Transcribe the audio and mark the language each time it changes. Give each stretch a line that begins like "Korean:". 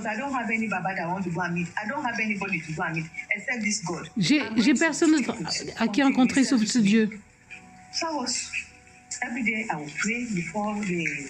English: I don't have any Baba that I want to go and meet. I don't have anybody to go and meet except this God.
French: J'ai personne d'autre à qui rencontrer sauf ce Dieu.
English: So I was, every day I would pray before the.